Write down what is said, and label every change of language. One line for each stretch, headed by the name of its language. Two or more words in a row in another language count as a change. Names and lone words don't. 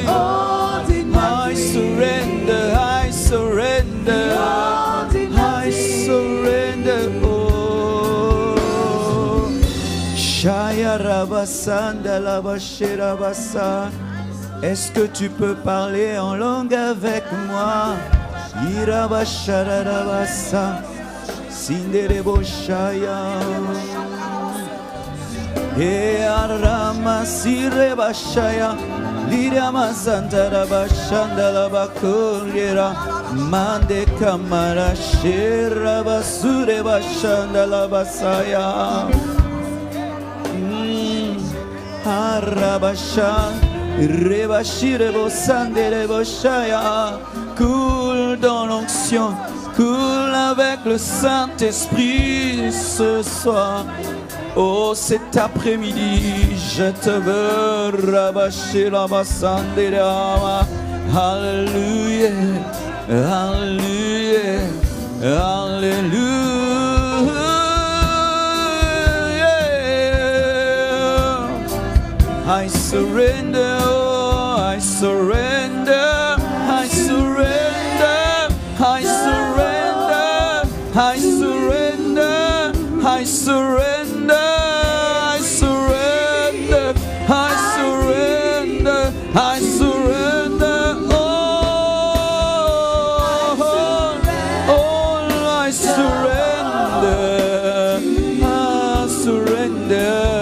English: I surrender. I surrender. I surrender. Oh. Shaya Rabasanda Labashira Basa.
French: Est-ce que tu peux parler en langue avec moi? Irabasharabasa, Sindereboshaya. E arama sirebashaya, Lirama Santarabashanda Labakurira, Mande Kamara Sherabasure Bashanda Labasaya. Arabasha. Rebashirebo Sanderebo Shaya, coule dans l'onction, coule avec le Saint-Esprit ce soir. Oh, cet après-midi, je te veux rabâcher la Basandera. Alléluia, Alléluia, Alléluia.
English: I surrender, oh, I surrender, I surrender, I surrender, I surrender, I surrender, I surrender, I surrender, I surrender, oh, I surrender, I surrender.